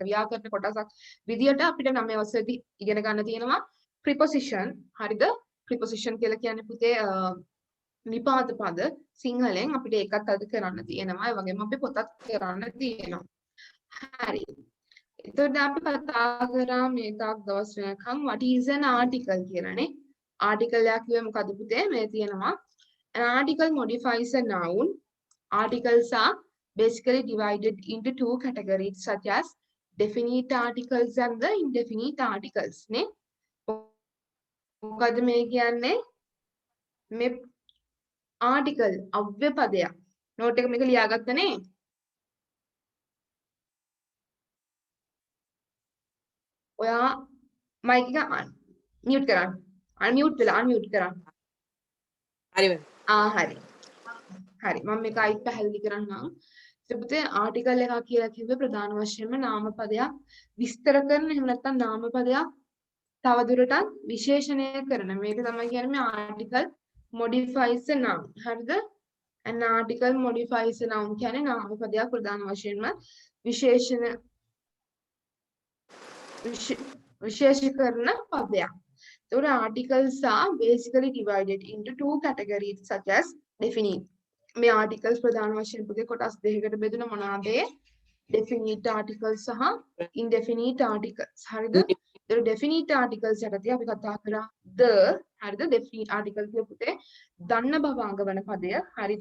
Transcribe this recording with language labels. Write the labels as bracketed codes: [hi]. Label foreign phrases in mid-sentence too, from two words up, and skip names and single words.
[si] ව්‍යාකරණ කොටසක් විදියට අපිට 9 වසරේදී ඉගෙන ගන්න තියෙනවා preposition. හරිද? preposition කියලා කියන්නේ පුතේ නිපාත පද සිංහලෙන් අපිට ඒකත් අද කරන්න තියෙනවා. ඒ වගේම අපි පොතත් කරන්න තියෙනවා. හරි. එතකොට අපි කතා කරා මේ තාක් දවස් වෙනකම් [en] what is an article [si] කියලානේ. article එකක් කිව්වේ මොකද පුතේ? මේ තියෙනවා [en] an article modifies a noun. Articles are basically divided into two categories such as definite articles and the indefinite articles නේ. [si] මොකද මේ කියන්නේ? මේ article අව්‍ය පදයක්. නෝට් එක මේක ලියාගත්තනේ. ඔයා මයික් එක මියුට් කරන්න. අන්මියුට් කරන්න. හරි මම. හරි. හරි. මම මේක අයිත් පැහැදිලි කරන්නම්. පුතේ ආටිකල් එකක් කියලා කිව්වේ ප්‍රධාන වශයෙන්ම නාමපදයක් විස්තර කරන එහෙම නැත්නම් නාමපදයක් තවදුරටත් විශේෂණය කරන. මේක තමයි කියන්නේ මේ [en] article modifies a noun. [si] හරිද? [en] an article modifies a noun [si] කියන්නේ නාමපදයක් ප්‍රධාන වශයෙන්ම විශේෂීකරණ පදයක්. [en] So articles are basically divided into two categories such as definite. [si] මේ articles ප්‍රධාන වශයෙන් පුතේ කොටස් දෙකකට බෙදුන මොනවාද? [en] definite articles සහ indefinite articles. [si] හරිද? ඒ [en] definite articles [si] යටතේ අපි කතා කරා the හරිද? [en] definite articles [si] කිය පුතේ දන්න බව අඟවන පදය. හරිද?